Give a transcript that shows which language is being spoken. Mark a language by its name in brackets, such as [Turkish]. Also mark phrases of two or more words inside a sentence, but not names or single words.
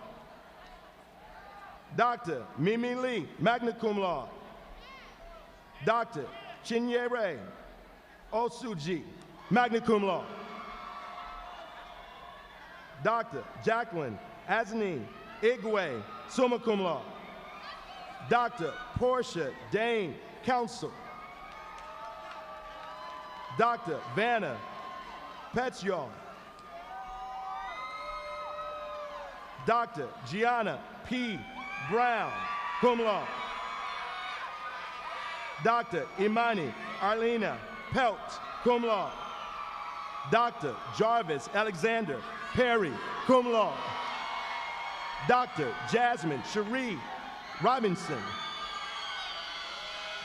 [English] Dr. Mimi Lee, [Latin] magna cum laude. [English] Dr. Chinyere Osuji, [Latin] magna cum laude. [English] Dr. Jacqueline Aznine Igwe, [Latin] summa cum laude. [English] Dr. Portia Dane Counsel. Dr. Vanna Petyon. Dr. Gianna P. Brown, [Latin] cum laude. [English] Dr. Imani Arlena Pelt, [Latin] cum laude. [English] Dr. Jarvis Alexander Perry, [Latin] cum laude. [English] Dr. Jasmine Cherie Robinson.